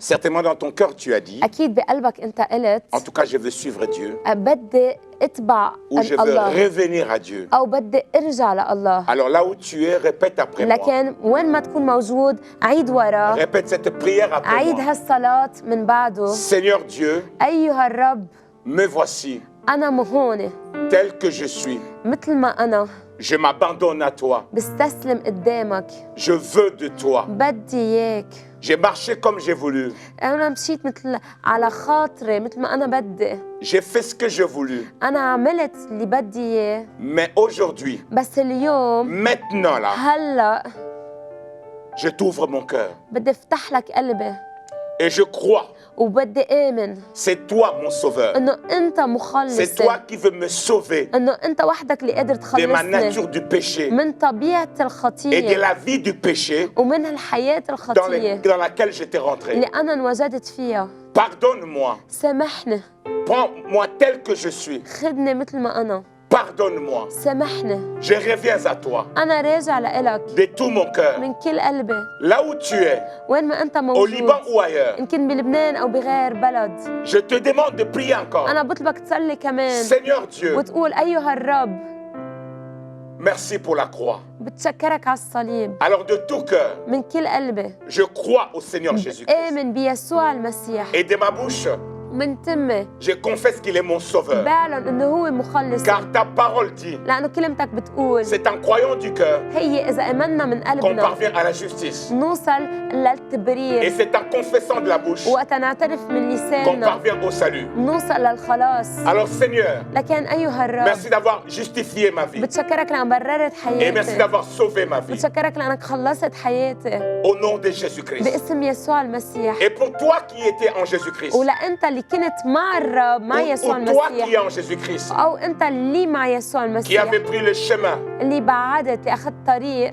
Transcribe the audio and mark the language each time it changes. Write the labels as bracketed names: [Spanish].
[French] certainement dans ton cœur tu as dit, [Arabic] اكيد بقلبك انت قلت [French] en tout cas je veux suivre Dieu, [Arabic] بدي اتبع [French] ou je veux [Arabic] الله [French] revenir à Dieu. [Arabic] او بدي ارجع لله. [French] Alors là où tu es, répète après moi. [Arabic] لكن وين ما تكون موجود عيد ورا، [French] Répète cette prière après [Arabic] عيد [French] moi. [Arabic] هالصلاة من بعده. [French] Seigneur Dieu, [Arabic] أيها الرب [French] me voici, [Arabic] أنا هون [French] tel que je suis. [Arabic] مثل ما أنا، [French] Je m'abandonne à toi. [Arabic] بستسلم قدامك، [French] Je veux de toi. [Arabic] بدي إياك. [French] J'ai marché comme j'ai voulu. [Arabic] أنا مشيت مثل على خاطري مثل ما أنا بدي. [French] J'ai fait ce que j'ai voulu. [Arabic] أنا عملت اللي بدي إياه. [French] Mais aujourd'hui, [Arabic] بس اليوم [French] maintenant là, [Arabic] هلا [French] je t'ouvre mon cœur. [Arabic] بدي أفتح لك قلبي [French] Et je crois, [Arabic] وبدي آمن [French] c'est toi mon sauveur. [Arabic] إنه أنت [French] C'est [Arabic] مخلصي، [French] toi qui veux me sauver [Arabic] إنه أنت وحدك اللي قادر [French] de ma [Arabic] تخلصني [French] nature du péché [Arabic] من طبيعة [French] et de [Arabic] الخطية [French] la vie du péché [Arabic] ومن الحياة الخطية [French] dans laquelle j'étais rentré. [Arabic] اللي أنا انوجدت فيها. [French] Pardonne-moi. [Arabic] سامحني، [French] Prends-moi tel que je suis. [Arabic] خدني مثل ما أنا. [French] Pardonne-moi. [Arabic] سامحني، [French] Je reviens à toi [Arabic] أنا راجع لإلك [French] de tout mon cœur. [Arabic] من كل قلبي. [French] Là où tu es, [Arabic] وين ما أنت [French] au [Arabic] موجود، [French] Liban ou ailleurs, [Arabic] إن كان بلبنان أو بغير بلد، [French] je te demande de prier encore. [Arabic] أنا بطلبك تصلي كمان [French] Seigneur Dieu, [Arabic] وتقول أيها الرب [French] merci pour la croix. [Arabic] بتشكرك على الصليب [French] Alors de tout cœur, [Arabic] من كل قلبي. [French] je crois au Seigneur Jésus-Christ. [Arabic] آمن بيسوع المسيح [French] Et de ma bouche, [Arabic] من تمي [French] je confesse qu'il est mon sauveur. [Arabic] بعلن إنه هو مخلص، [French] Car ta parole dit, [Arabic] لأنه كلمتك بتقول [French] c'est en croyant du cœur [Arabic] هي إذا آمنا من [French] qu'on [Arabic] قلبنا [French] parvient à la justice. [Arabic] نوصل [French] Et [Arabic] للتبرير، [French] c'est en confessant de la bouche [Arabic] وقت نعترف من [French] qu'on [Arabic] لساننا [French] parvient au salut. [Arabic] نوصل للخلاص. [French] Alors Seigneur, [Arabic] لكن أيها الرب [French] merci d'avoir justifié ma vie. [Arabic] بتشكرك لأن بررت [French] Et merci [Arabic] حياتي، [French] d'avoir sauvé ma vie. [Arabic] بتشكرك لأنك خلصت حياتي [French] Au nom de Jésus-Christ. [Arabic] باسم يسوع المسيح. [French] Et pour toi qui étais en Jésus-Christ, [Arabic] ولأنت اللي كنت مع الرب مع يسوع [French] ou toi qui [Arabic] المسيح، [French] es en Jésus-Christ, [Arabic] أو أنت اللي مع يسوع [French] qui [Arabic] المسيح [French] avait pris le chemin, [Arabic] اللي بعدت اللي أخذت طريق